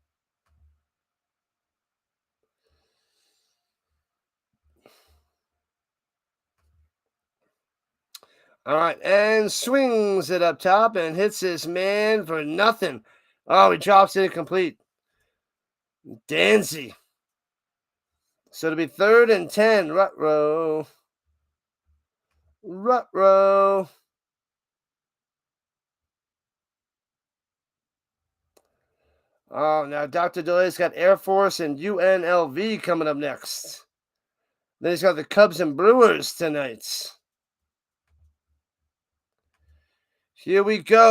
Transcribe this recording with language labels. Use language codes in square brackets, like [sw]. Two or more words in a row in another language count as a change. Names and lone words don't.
[en] All right, and swings it up top and hits his man for nothing. Oh, he drops it incomplete. Danzy. So it'll be 3rd and 10. Ruh-roh. Ruh-roh. Oh, now Dr. DeLay's got Air Force and UNLV coming up next. Then he's got the Cubs and Brewers tonight. Here we go.